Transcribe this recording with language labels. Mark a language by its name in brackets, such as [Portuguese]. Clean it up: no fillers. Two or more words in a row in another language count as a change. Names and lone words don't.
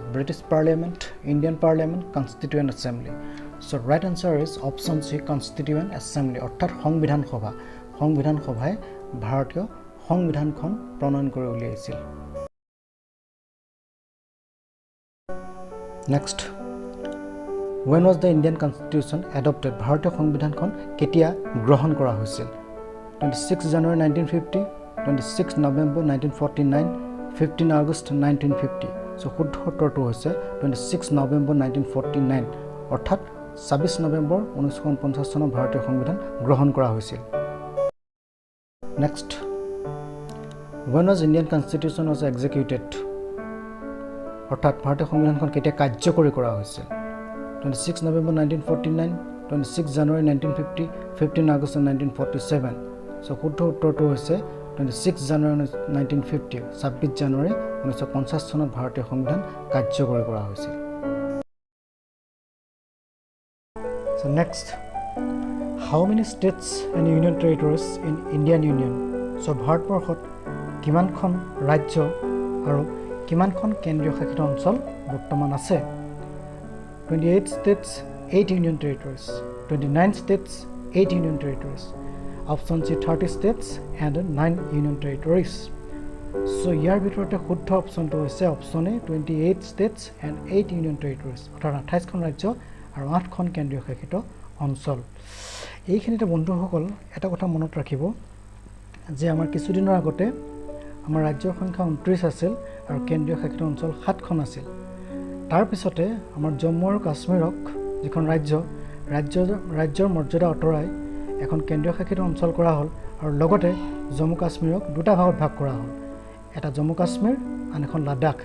[English] British Parliament, Indian Parliament, Constituent Assembly. So right answer is option C, Constituent Assembly, [Assamese] অৰ্থাৎ সংবিধান সভা। সংবিধান সভাই ভাৰতীয় সংবিধানখন প্ৰণয়ন কৰি উলিয়াইছিল। নেক্সট, [English] when was the Indian Constitution adopted? [Assamese] ভাৰতীয় সংবিধানখন কেতিয়া গ্ৰহণ কৰা হৈছিল? 26 জানুৱাৰী 1950, 26 নৱেম্বৰ 1949, 15 আগষ্ট 1950। চ' শুদ্ধ উত্তৰটো হৈছে 26 নৱেম্বৰ 1949, অৰ্থাৎ 26 নৱেম্বৰ 1949 চনত ভাৰতীয় সংবিধান গ্ৰহণ কৰা হৈছিল। নেক্সট, [English] when was Indian Constitution was executed? [Assamese] অৰ্থাৎ ভাৰতীয় সংবিধানখন কেতিয়া কাৰ্যকৰী কৰা হৈছিল? 26 নৱেম্বৰ 1949, 26 জানুৱাৰী 1950, 15 আগষ্ট 1947। চ' শুদ্ধ উত্তৰটো হৈছে 26 জানুৱাৰী 1950, 26 জানুৱাৰী 1950 চনত ভাৰতীয় সংবিধান কাৰ্যকৰী কৰা হৈছিল। [English] So next, how many states and union territories in Indian Union? [Assamese] So ভাৰতবৰ্ষত কিমানখন ৰাজ্য আৰু কিমানখন কেন্দ্ৰীয় শাসিত অঞ্চল বৰ্তমান আছে? [English] 28 states, 8 union territories, 29 states, 8 union territories. Option C 30 states and 9 union territories. [Assamese] So ইয়াৰ ভিতৰতে শুদ্ধ অপশ্যনটো হৈছে [English] Option A 28 states and 8 union territories, [Assamese] অৰ্থাৎ 28খন ৰাজ্য আৰু 8খন কেন্দ্ৰীয় শাসিত অঞ্চল। এইখিনিতে বন্ধুসকল এটা কথা মনত ৰাখিব যে আমাৰ কিছুদিনৰ আগতে আমাৰ ৰাজ্যৰ সংখ্যা 29 আছিল আৰু কেন্দ্ৰীয় শাসিত অঞ্চল 7খন আছিল। তাৰপিছতে আমাৰ জম্মু আৰু কাশ্মীৰক, যিখন ৰাজ্যৰ মৰ্যাদা আঁতৰাই এখন কেন্দ্ৰীয় শাসিত অঞ্চল কৰা হ'ল আৰু লগতে জম্মু কাশ্মীৰক দুটা ভাগত ভাগ কৰা হ'ল, এটা জম্মু কাশ্মীৰ আন এখন লাডাখ।